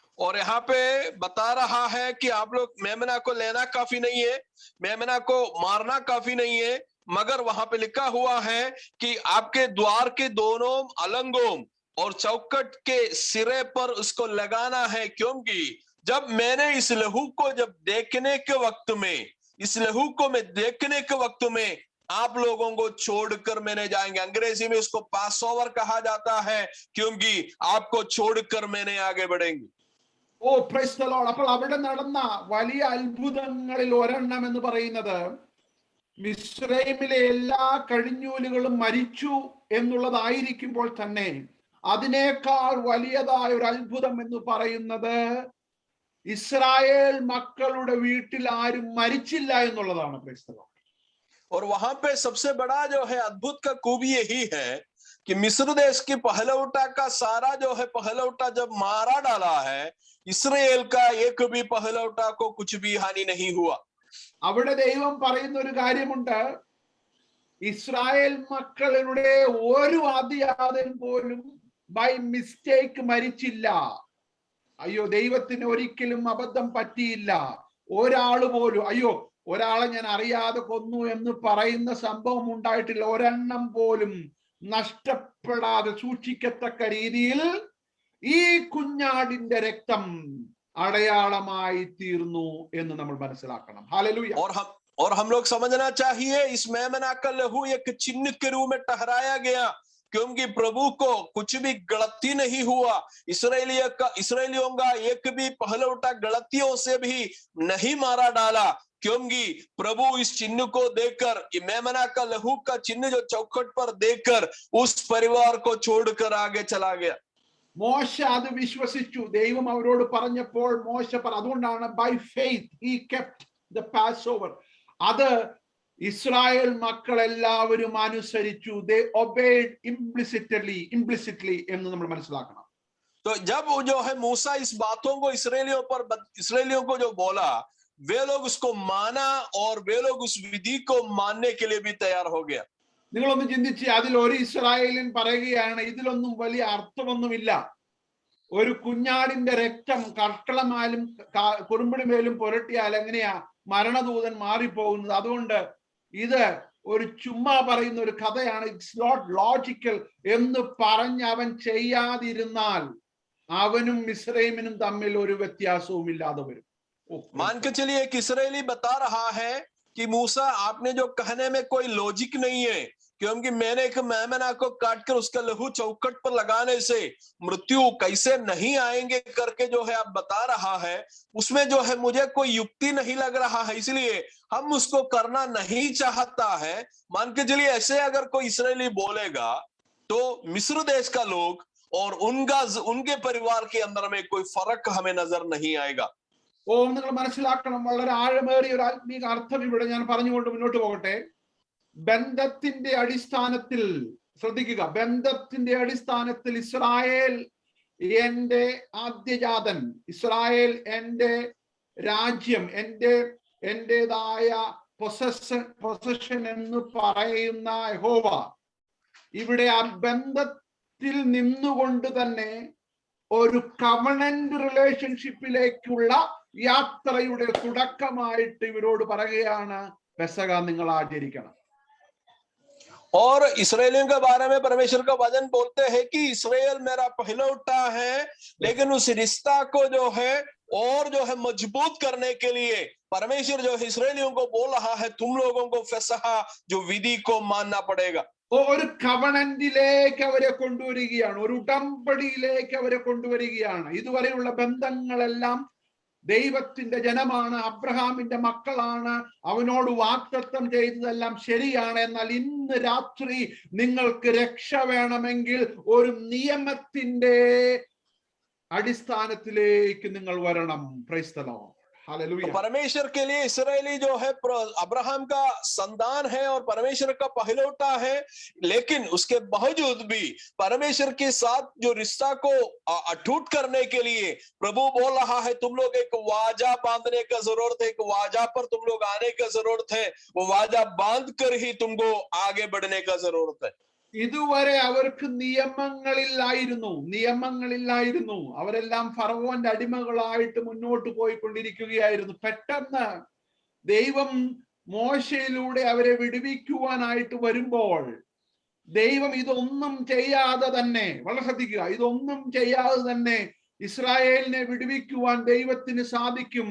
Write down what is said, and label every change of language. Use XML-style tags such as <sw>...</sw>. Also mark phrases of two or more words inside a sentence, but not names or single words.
<hi>और यहाँ पे बता रहा है कि आप लोग मेमना को लेना काफी नहीं है, मेमना को मारना काफी नहीं है, मगर वहां पे लिखा हुआ है कि आपके द्वार के दोनों अलंगों और चौखट के सिरे पर उसको लगाना है, क्योंकि जब मैंने इस लहू को जब देखने के वक्त में, इस लहू को मैं देखने के वक्त में आप लोगों को छोड़कर मैंने जाएंगे। अंग्रेजी में उसको</hi> <en>pass over</en> <hi>कहा जाता है, क्योंकि आपको छोड़कर मैंने आगे बढ़ेंगे।</hi> <en>O praise the Lord.</en> <ml>അപ്പോൾ അവിടെ നടന്ന വലിയ അത്ഭുതങ്ങളിൽ ഒരെണ്ണം എന്ന് പറയുന്നത്, മിസ്രൈമിലെ എല്ലാ കഴിഞ്ഞൂലുകളും മരിച്ചു എന്നുള്ളതായിരിക്കുമ്പോൾ തന്നെ അതിനേക്കാൾ വലിയതായ ഒരു അത്ഭുതം എന്ന് പറയുന്നത് ഇസ്രായേൽ മക്കളുടെ വീട്ടിൽ ആരും മരിച്ചില്ല എന്നുള്ളതാണ്. ക്രൈസ്തവ.</ml> <hi>और वहां पे सबसे बड़ा जो है अद्भुत का खूबी यही है कि मिस्र देश की पहलौटा का सारा जो है पहलौटा जब मारा डाला है, इस्राएल का एक भी पहलौटा को कुछ भी हानि नहीं हुआ.</hi> <ml>അവിടെ ദൈവം പറയുന്ന ഒരു കാര്യമുണ്ട്, ഇസ്രായേൽ മക്കളുടെ ഒരു ആദ്യജാതൻ പോലും</ml> <en>by mistake</en> <ml>മരിച്ചില്ല. അയ്യോ, ദൈവത്തിന് ഒരിക്കലും അബദ്ധം പറ്റിയില്ല. ഒരാള് പോലും അയ്യോ ഒരാളെ ഞാൻ അറിയാതെ കൊന്നു എന്ന് പറയുന്ന സംഭവം ഉണ്ടായിട്ടില്ല. ഒരെണ്ണം പോലും നഷ്ടപ്പെടാതെ സൂക്ഷിക്കത്തക്ക രീതിയിൽ ഈ കുഞ്ഞാടിന്റെ രക്തം അടയാളമായി തീർന്നു എന്ന് നമ്മൾ മനസ്സിലാക്കണം. ഹല്ലേലൂയ.</ml> <hi>और हम लोग समझना चाहिए इस मेमना का लहू एक चिन्ह के रूप में ठहराया गया, क्योंकि प्रभु को कुछ भी गलती नहीं हुआ. इसराइलियों का एक भी पहलौटा गलतियों से भी नहीं मारा डाला, क्योंकि प्रभु इस चिन्ह को देखकर, मेमना का लहू का चिन्ह जो चौखट पर देखकर उस परिवार को छोड़कर आगे चला गया.</hi> <ml>മോശ അത് വിശ്വസിച്ചു. ദൈവം അവരോട് പറഞ്ഞപ്പോൾ മോശ അതുകൊണ്ടാണ്</ml> <en>by faith he kept the pass over.</en> <ml>അത് ഇസ്രായേൽ മക്കൾ എല്ലാവരും അനുസരിച്ചു.</ml> <en>they obeyed implicitly</en> <ml>എന്ന് നമ്മൾ മനസ്സിലാക്കണം.</ml> <hi>तो जब जो है मूसा इस बातों को इसराइलियों को जो बोला, वे लोग उसको माना और वे लोग उस विधि को मानने के लिए भी तैयार हो गया.</hi> <ml>നിങ്ങളൊന്ന് ചിന്തിച്ച്, അതിൽ ഒരു ഇസ്രായേലിൻ പറയുകയാണ്, ഇതിലൊന്നും വലിയ അർത്ഥമൊന്നുമില്ല. ഒരു കുഞ്ഞാടിന്റെ രക്തം കർക്കളമാലും കുറുമ്പിടിമേലും പുരട്ടിയാൽ എങ്ങനെയാ മരണദൂതൻ മാറിപ്പോകുന്നത്? അതുകൊണ്ട് ഇത് ഒരു ചുമ്മാ പറയുന്ന ഒരു കഥയാണ്,</ml> <en>it's not logical</en> <ml>എന്ന് പറഞ്ഞ് അവൻ ചെയ്യാതിരുന്നാൽ അവനും മിസ്രൈമിനും തമ്മിൽ ഒരു വ്യത്യാസവും ഇല്ലാതെ വരും.</ml> <hi>मान के चलिए एक इसराइली बता रहा है कि मूसा आपने जो कहने में कोई लॉजिक नहीं है, क्योंकि मैंने एक मेमना को काटकर उसका लहू चौखट पर लगाने से मृत्यु कैसे नहीं आएंगे करके जो है आप बता रहा है, उसमें जो है मुझे कोई युक्ति नहीं लग रहा है, इसलिए हम उसको करना नहीं चाहता है. मान के चलिए ऐसे अगर कोई इसराइली बोलेगा तो मिस्र देश का लोग और उनके परिवार के अंदर में कोई फर्क हमें नजर नहीं आएगा.</hi> <ml>നിങ്ങൾ മനസ്സിലാക്കണം, വളരെ ആഴമേറിയ ഒരു ആത്മീക അർത്ഥം ഇവിടെ ഞാൻ പറഞ്ഞുകൊണ്ട് മുന്നോട്ട് പോകട്ടെ. ബന്ധത്തിന്റെ അടിസ്ഥാനത്തിൽ ശ്രദ്ധിക്കുക, ബന്ധത്തിന്റെ അടിസ്ഥാനത്തിൽ ഇസ്രായേൽ എന്റെ ആദ്യജാതൻ, ഇസ്രായേൽ എന്റെ രാജ്യം, എന്റേതായ പൊസഷൻ എന്ന് പറയുന്ന യഹോവ ഇവിടെ ആ ബന്ധത്തിൽ നിന്നുകൊണ്ട് തന്നെ ഒരു</ml> <en>covenant relationship</en> <ml>യാത്രയുടെ തുടക്കമായിട്ട് ഇവരോട് പറയുകയാണ്, പെസഹ നിങ്ങൾ ആചരിക്കണം.</ml> <hi>और इसराइलियों के बारे में परमेश्वर का वचन बोलते हैं कि इसराइल मेरा पहलौठा है, लेकिन उस रिश्ता को जो है और जो है मजबूत करने के लिए परमेश्वर जो है इसराइलियों को बोल रहा है, तुम लोगों को फसह जो विधि को मानना पड़ेगा.</hi> <ml>ഒരു കവണന്റിലേക്ക് അവരെ കൊണ്ടുവരികയാണ്, ഒരു ഉടമ്പടിയിലേക്ക് അവരെ കൊണ്ടുവരികയാണ്. ഇതുവരെയുള്ള ബന്ധങ്ങളെല്ലാം ദൈവത്തിന്റെ ജനമാണ്, അബ്രഹാമിന്റെ മക്കളാണ്, അവനോട് വാഗ്ദത്തം ചെയ്തതെല്ലാം ശരിയാണ്. എന്നാൽ ഇന്ന് രാത്രി നിങ്ങൾക്ക് രക്ഷ വേണമെങ്കിൽ ഒരു നിയമത്തിന്റെ അടിസ്ഥാനത്തിലേക്ക് നിങ്ങൾ വരണം.</ml> <en>Praise the Lord.</en> <hi>हालेलुया. परमेश्वर के लिए इसराइली जो है अब्राहम का संतान है और परमेश्वर का पहलौठा है, लेकिन उसके बावजूद भी परमेश्वर के साथ जो रिश्ता को अटूट करने के लिए प्रभु बोल रहा है, तुम लोग एक वाजा बांधने का जरूरत है, एक वाजा पर तुम लोग आने का जरूरत है, वो वाजा बांध कर ही तुमको आगे बढ़ने का जरूरत है.</hi> <ml>ഇതുവരെ അവർക്ക് നിയമങ്ങളില്ലായിരുന്നു. അവരെല്ലാം ഫറവോന്റെ അടിമകളായിട്ട് മുന്നോട്ട് പോയിക്കൊണ്ടിരിക്കുകയായിരുന്നു. പെട്ടെന്ന് ദൈവം മോശയിലൂടെ അവരെ വിടുവിക്കുവാനായിട്ട് വരുമ്പോൾ ദൈവം ഇതൊന്നും ചെയ്യാതെ തന്നെ, വളരെ ശ്രദ്ധിക്കുക, ഇതൊന്നും ചെയ്യാതെ തന്നെ ഇസ്രായേലിനെ വിടുവിക്കുവാൻ ദൈവത്തിന് സാധിക്കും.</ml>